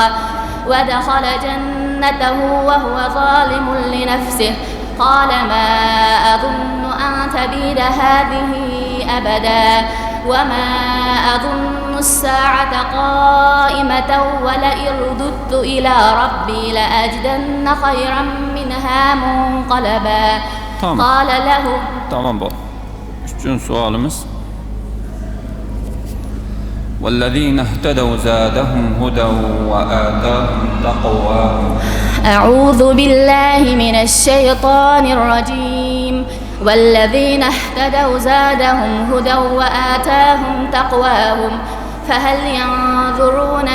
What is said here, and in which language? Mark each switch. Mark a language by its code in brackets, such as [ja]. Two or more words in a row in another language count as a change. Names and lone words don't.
[ar] ودخل جنته وهو ظالم لنفسه قال ما أظن أن تبيد هذه أبدا وما أظن الساعة قائمة ولئن رددت إلى ربي لأجدن خيرا منها منقلبا. قال له. [az] Tamam bu. Üçüncü sualımız. [ar] والذين اهتدوا زادهم هدى وآتاهم تقواهم. أعوذ بالله من الشيطان الرجيم. والذين اهتدوا زادهم هدى وآتاهم تقواهم فهل ينظرون